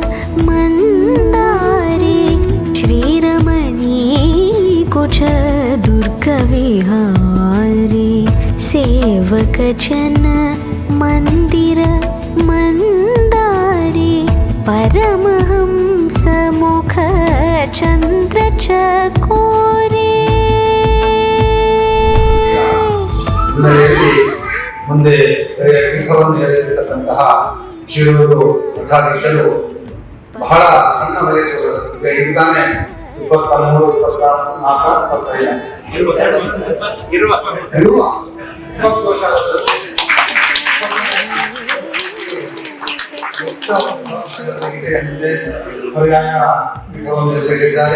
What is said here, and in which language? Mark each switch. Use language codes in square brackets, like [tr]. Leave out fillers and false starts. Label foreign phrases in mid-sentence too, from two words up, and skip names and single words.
[sa] मंदारे श्रीरमणी कुच दुर्गविहारे सेवक जन मंदिर मंदारे परमहंस मुख चंद्र चकोरे. [kn] ಮುಂದೆ ಪೀಠವನ್ನು ಏರಿರತಕ್ಕಂತಹ ಶಿರೂರು ಮಠಾಧೀಶರು ಬಹಳ ಸಣ್ಣ ವಯಸ್ಸು ಈಗ ತಾನೇ 23, 24, 25 20 ವರ್ಷ ಪರ್ಯಾಯ ಪೀಠವನ್ನು ಎದುರಿಗಿದ್ದಾರೆ.